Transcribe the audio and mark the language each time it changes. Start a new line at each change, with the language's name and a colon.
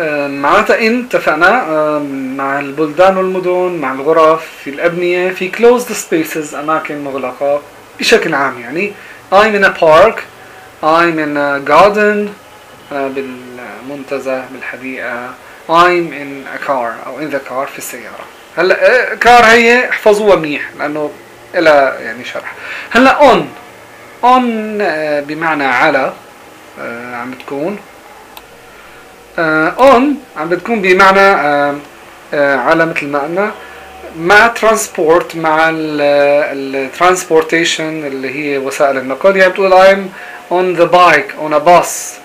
Arabic: معناتها إن اتفقنا مع البلدان والمدن، مع الغرف، في الأبنية، في
English: closed spaces
Arabic: أماكن مغلقة بشكل عام. يعني
English: I'm in a park. I'm in a garden.
Arabic: بالمنتزه، بالحديقة.
English: I'm in a car
Arabic: أو
English: in the car
Arabic: في السيارة. هلا كار هي احفظوها منيح لأنه إلى يعني شرح. هلا on. On بمعنى على، عم تكون on عم بتكون بمعنى على مثل ما قلنا مع transport، مع ال transportation اللي هي وسائل النقل. يعني بتقول
English: I'm on the bike, on a bus.